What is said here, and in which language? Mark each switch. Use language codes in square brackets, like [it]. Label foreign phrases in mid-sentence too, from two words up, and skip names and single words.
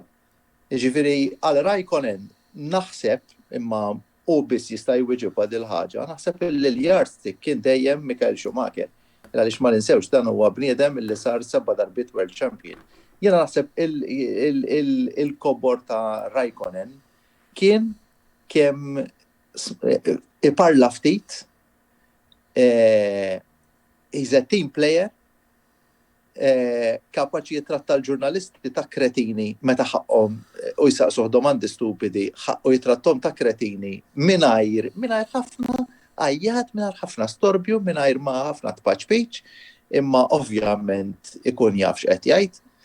[mt] Jiġifieri għal Raikkonen naħseb imma u biss jista' jwieġibha dil ħaġa, naħseb il-yardstick kien dejjem Michael Schumacher. Għaliex ma ninsewx dan huwa bniedem illi sar 7 darbiet [en] World Champion. [mt] Jiena naħseb il-kobor ta' Raikkonen kien kemm iparla ftit, [en] he's a team player, [mt] kapaċi jitratta l-ġurnalisti ta' kretini meta ħaqhom u jsaqsuh domandi stupidi u jitrattom ta' kretini mingħajr ħafna għajjat, mingħajr ħafna storbju, mingħajr ma ħafna tpaċpiċ, imma ovvjament ikun jaf x'qed jgħid.